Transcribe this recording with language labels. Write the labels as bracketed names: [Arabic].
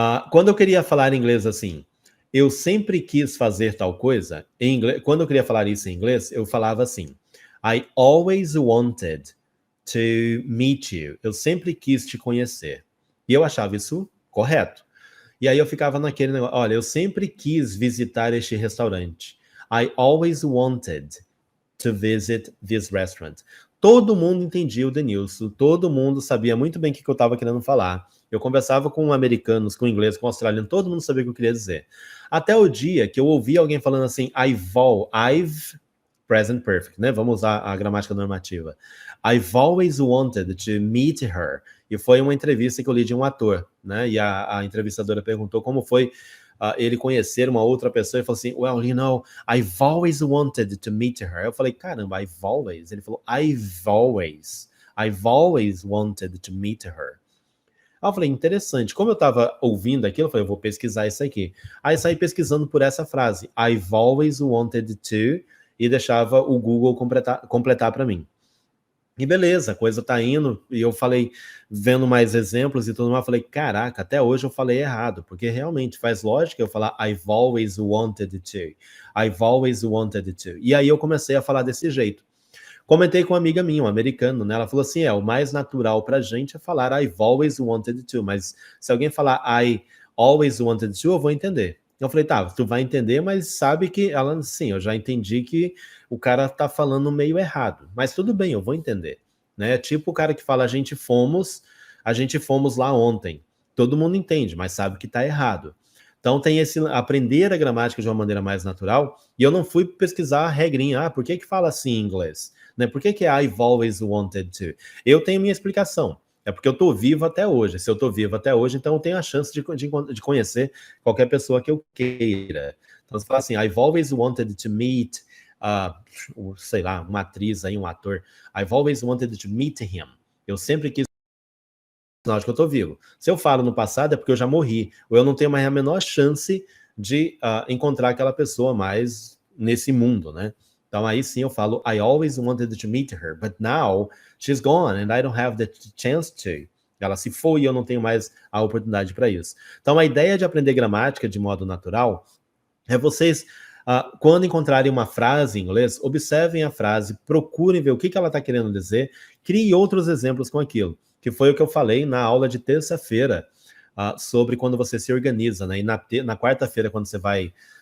[Portuguese] Quando eu queria falar em inglês assim, eu sempre quis fazer tal coisa, em inglês, quando eu queria falar isso em inglês, eu falava assim, I always wanted to meet you. Eu sempre quis te conhecer. E eu achava isso correto. E aí eu ficava naquele negócio, olha, eu sempre quis visitar este restaurante. [English] I always wanted to visit this restaurant. [Portuguese] Todo mundo entendia o Denilson, todo mundo sabia muito bem o que eu estava querendo falar. Eu conversava com americanos, com inglês, com australiano, todo mundo sabia o que eu queria dizer. Até o dia que eu ouvi alguém falando assim, I've, present perfect, né? Vamos usar a gramática normativa. [English] I've always wanted to meet her. [Portuguese] E foi uma entrevista que eu li de um ator, né? E a entrevistadora perguntou como foi ele conhecer uma outra pessoa e falou assim, well, you know, I've always wanted to meet her. Eu falei, caramba, I've always. [English] Ele falou, I've always wanted to meet her. [Portuguese] Aí eu falei, interessante. Como eu estava ouvindo aquilo, eu falei, eu vou pesquisar isso aqui. Aí saí pesquisando por essa frase, I've always wanted to, e deixava o Google completar para mim. E beleza, a coisa tá indo, e eu falei, vendo mais exemplos e tudo mais, eu falei, caraca, até hoje eu falei errado, porque realmente faz lógica eu falar I've always wanted to, I've always wanted to. E aí eu comecei a falar desse jeito. Comentei com uma amiga minha, um americano, né? Ela falou assim, o mais natural pra gente é falar I've always wanted to, mas se alguém falar I always wanted to, eu vou entender. Eu falei, tá, tu vai entender, mas sabe que ela, sim, eu já entendi que o cara tá falando meio errado, mas tudo bem, eu vou entender, né? Tipo o cara que fala a gente fomos lá ontem. Todo mundo entende, mas sabe que tá errado. Então tem esse aprender a gramática de uma maneira mais natural, e eu não fui pesquisar a regrinha, por que fala assim em inglês? Né? [English] Por que I've always wanted to? [Portuguese] Eu tenho minha explicação. É porque eu estou vivo até hoje. Se eu estou vivo até hoje, então eu tenho a chance de conhecer qualquer pessoa que eu queira. Então você fala assim, I've always wanted to meet, sei lá, uma atriz aí, um ator. [English] I've always wanted to meet him. [Portuguese] Eu sempre quis sinal de que eu estou vivo. Se eu falo no passado é porque eu já morri, ou eu não tenho mais a menor chance de encontrar aquela pessoa mais nesse mundo, né? [English] Então aí sim eu falo, I always wanted to meet her, but now she's gone and I don't have the chance to. [Portuguese] Ela se foi e eu não tenho mais a oportunidade para isso. Então a ideia de aprender gramática de modo natural é vocês, quando encontrarem uma frase em inglês, observem a frase, procurem ver o que ela está querendo dizer, criem outros exemplos com aquilo, que foi o que eu falei na aula de terça-feira, sobre quando você se organiza, né? E na quarta-feira, quando você vai...